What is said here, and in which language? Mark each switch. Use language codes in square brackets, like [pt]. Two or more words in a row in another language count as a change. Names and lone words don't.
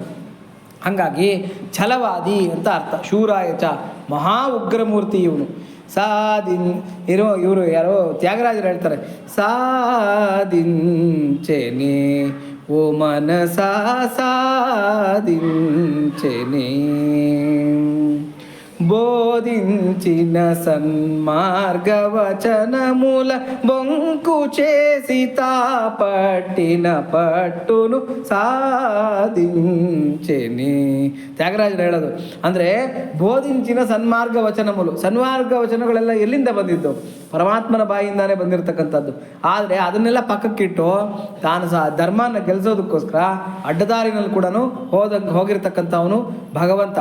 [kn] ಹಾಗಾಗಿ ಛಲವಾದಿ ಅಂತ ಅರ್ಥ. ಶೂರಾಯಚ, ಮಹಾ ಉಗ್ರಮೂರ್ತಿ ಇವನು. ಇವರು ಯಾರೋ ತ್ಯಾಗರಾಜರು ಹೇಳ್ತಾರೆ, [te] సాధించెనే ఓ మనసా సాధించెనే, బోధించిన సన్మార్గవచన మూల బొంకు చేసి పట్టిన పట్టును సాధించెని. [kn] ತ್ಯಾಗರಾಜರು ಹೇಳೋದು ಅಂದರೆ [te] బోధించిన సన్మార్గ వచనములు, [kn] ಸನ್ಮಾರ್ಗ ವಚನಗಳೆಲ್ಲ ಎಲ್ಲಿಂದ ಬಂದಿದ್ದು? ಪರಮಾತ್ಮನ ಬಾಯಿಂದಾನೇ ಬಂದಿರತಕ್ಕಂಥದ್ದು. ಆದರೆ ಅದನ್ನೆಲ್ಲ ಪಕ್ಕಕ್ಕಿಟ್ಟು ತಾನು ಸಹ ಧರ್ಮನ ಗೆಲ್ಲಿಸೋದಕ್ಕೋಸ್ಕರ ಅಡ್ಡದಾರಿನಲ್ಲಿ ಕೂಡ ಹೋಗಿರ್ತಕ್ಕಂಥವನು ಭಗವಂತ.